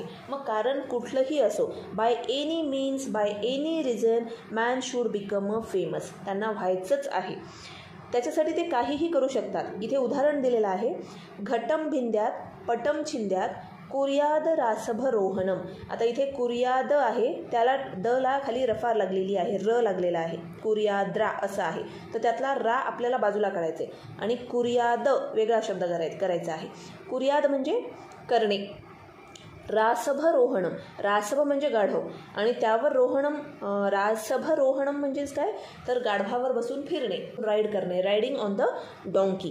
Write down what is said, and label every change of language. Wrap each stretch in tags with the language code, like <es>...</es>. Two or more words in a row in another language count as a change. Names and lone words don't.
<mr>मग कारण कुठलंही असो,</mr> <en>By any means, by any reason man should become a famous.</en> <mr>त्यांना व्हायचंच आहे. त्याच्यासाठी ते काहीही करू शकतात. इथे उदाहरण दिलेलं आहे,</mr> <sa>घटम भिंद्यात पटम छिंद्यात कुर्याद रासभरोहणम.</sa> <mr>आता इथे कुर्याद आहे, त्याला द ला खाली रफार लागलेली आहे, र लागलेला आहे, कुर्याद्रा असं आहे. तर त्यातला रा आपल्याला बाजूला काढायचं आहे आणि कुर्याद वेगळा शब्द करायचा आहे. कुर्याद म्हणजे करणे. रासभरोहणम, रासभ म्हणजे गाढव आणि त्यावर रोहणम, रासभरोहणम म्हणजेच काय, तर गाढवावर बसून फिरणे, राईड करणे,</mr> <en>riding on the donkey.</en>